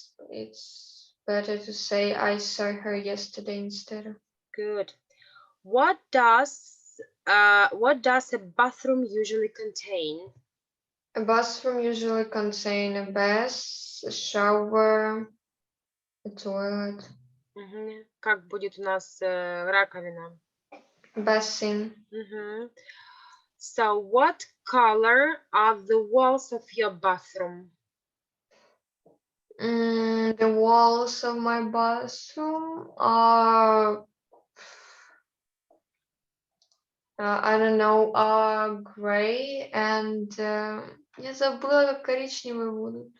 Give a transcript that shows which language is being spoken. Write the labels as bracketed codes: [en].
[en] It's better to say I saw her yesterday instead. Good. What does a bathroom usually contain? A bathroom usually contains a bath, a shower, a toilet, Мгм. [ru] Как будет у нас раковина? [en] basin. Мгм. So, what color are the walls of your bathroom? The walls of my bathroom are, I don't know, are gray and [ru] я забыла, как коричневые будут.